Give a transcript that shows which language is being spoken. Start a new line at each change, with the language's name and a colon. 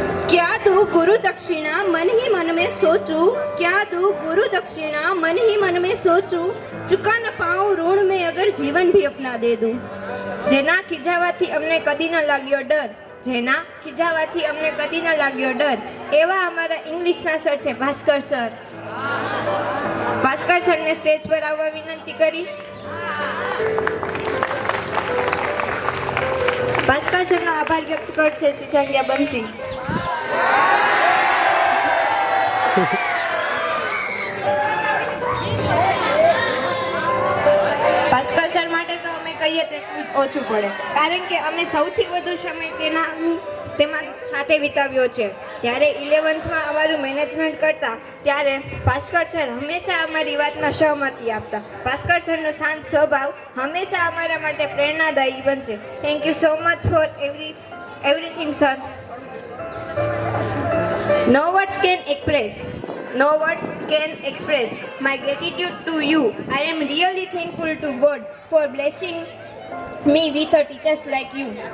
Hindi: क्या दूं गुरु दक्षिणा मन ही मन में सोचूं, क्या दूं गुरु दक्षिणा मन ही मन में सोचूं, चुका न पाऊं ऋण में अगर जीवन भी अपना दे दूं.
Gujarati: જેના ખીજાવાથી અમને કદી ન લાગ્યો ડર, જેના ખીજાવાથી અમને કદી ન લાગ્યો ડર, એવા અમારા ઇંગ્લિશના સર છે ભાસ્કર સર. ભાસ્કર સરને સ્ટેજ પર આવવા વિનંતી કરીશ. ભાસ્કર સરનો આભાર વ્યક્ત કરશે શિશાંગ્યા બંસી. ભાસ્કર સર માટે તો અમે કહીએ તેટલું જ ઓછું પડે, કારણ કે અમે સૌથી વધુ સમય તેમાં સાથે વિતાવ્યો છે. જ્યારે 11th અમારું મેનેજમેન્ટ કરતા ત્યારે ભાસ્કર સર હંમેશા અમારી વાતમાં સહમતિ આપતા. ભાસ્કર સરનો શાંત સ્વભાવ હંમેશા અમારા માટે પ્રેરણાદાયી બનશે. Thank you so much for everything sir.
English: No words can express my gratitude to you. I am really thankful to God for blessing me with a teachers like you.